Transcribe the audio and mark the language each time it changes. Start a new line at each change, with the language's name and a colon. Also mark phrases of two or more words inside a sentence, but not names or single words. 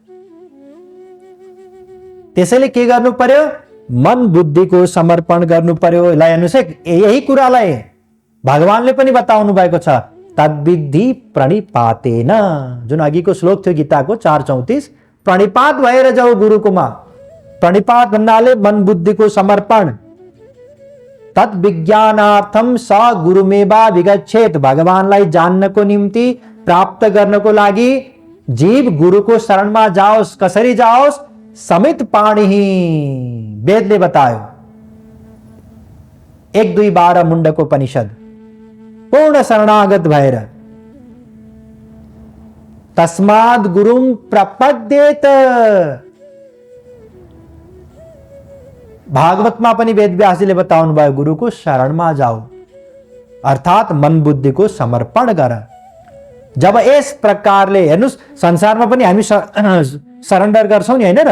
Nepali: त्यसैले के गर्नु पर्यो, मन बुद्धिको समर्पण गर्नु पर्यो। यसलाई हेर्नुहोस् है, यही कुरालाई भगवानले पनि बताउनु भएको छ,
Sanskrit: तद्विधि प्रणिपातेन।
Nepali: जुन अघिको श्लोक थियो गीताको 4:34, प्रणिपात भएर जाऊ गुरुकोमा। प्रणिपात भन्नाले मन बुद्धिको समर्पण।
Sanskrit: तत् विज्ञानार्थम स गुरुमेवा विगच्छेत।
Nepali: भगवानलाई जान्नको निम्ति, प्राप्त गर्नको लागि जीव गुरुको शरणमा जाओस्। कसरी जाओस्,
Sanskrit: समित पाणि,
Nepali: वेदले बतायो। 1-2-12 मुण्डकोपनिषद, पूर्ण शरणागत भएर।
Sanskrit: तस्माद् गुरुं प्रपद्येत।
Nepali: भागवतमा पनि वेदव्यासजीले बताउनु भयो, गुरुको शरणमा जाऊ, अर्थात मन बुद्धिको समर्पण गर। जब यस प्रकारले हेर्नुस्, संसारमा पनि हामी सरेन्डर गर्छौं नि, हैन र?